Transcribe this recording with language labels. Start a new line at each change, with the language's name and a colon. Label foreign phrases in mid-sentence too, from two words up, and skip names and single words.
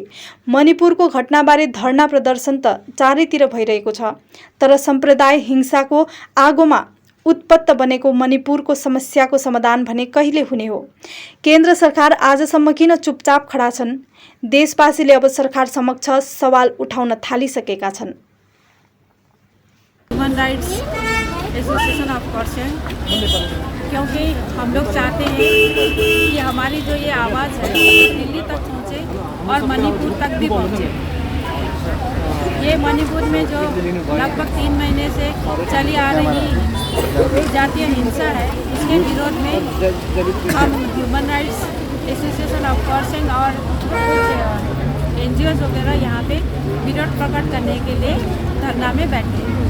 Nepali: मणिपुरको घटनाबारे धरना प्रदर्शन त चारैतिर भइरहेको छ, तर सम्प्रदाय हिंसाको आगोमा उत्पत्त बनेको मणिपुरको समस्याको समाधान भने कहिले हुने हो? केन्द्र सरकार आजसम्म किन चुपचाप खडा छन्? देशवासीले अब सरकार समक्ष सवाल उठाउन थालिसकेका छन्।
Hindi: ह्यूमन राइट्स एसोसिएशन ऑफ पर्सन, क्योंकि हम लोग चाहते हैं कि हमारी जो ये आवाज़ है दिल्ली तक पहुँचे और मणिपुर तक भी पहुँचे। ये मणिपुर में जो लगभग 3 महीने से चली आ रही जातीय हिंसा है, इसके विरोध में हम ह्यूमन राइट्स एसोसिएशन ऑफ पर्सन और कुछ NGOs वगैरह यहाँ पे विरोध प्रकट करने के लिए धरना में बैठे।